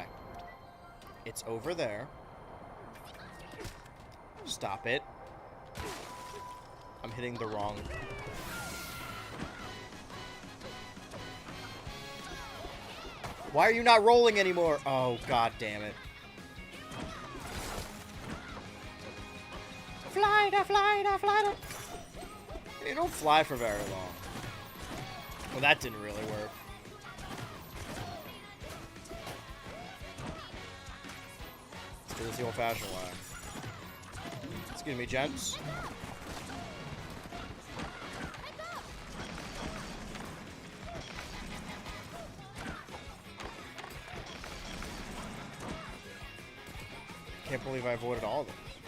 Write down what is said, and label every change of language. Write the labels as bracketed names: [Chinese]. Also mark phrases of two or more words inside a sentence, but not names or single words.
[English] It's over there. Stop it. I'm hitting the wrong... Why are you not rolling anymore? Oh, god damn it. [Norwegian] Fly da, fly da, fly da. [English] You don't fly for very long. Well, that didn't really work. Let's do this the old-fashioned way. Excuse me, gents. Can't believe I avoided all of them.